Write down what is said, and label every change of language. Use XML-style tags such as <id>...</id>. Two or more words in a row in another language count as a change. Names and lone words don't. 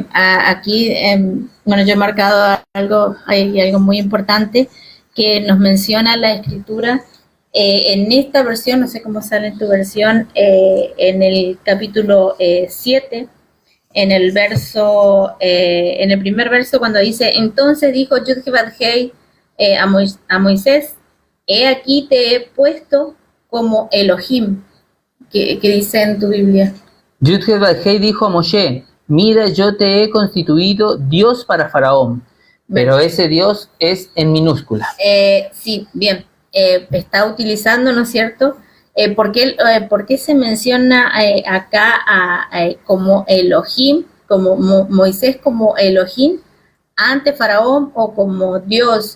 <es>Aquí, bueno, yo he marcado algo, hay algo muy importante que nos menciona la escritura en esta versión, no sé cómo sale en tu versión, en el capítulo 7, en el primer verso, cuando dice, entonces dijo Yud-Heh-Vav-Hei a Moisés, he aquí te he puesto como Elohim, que dice en tu Biblia. Yud-Heh-Vav-Hei dijo a Moshe, mira, yo te he constituido Dios para Faraón, pero ese Dios es en minúscula. Sí, bien. Está utilizando, ¿no es cierto? ¿Por qué se menciona acá como Elohim, como Moisés como Elohim ante Faraón o como Dios?</es>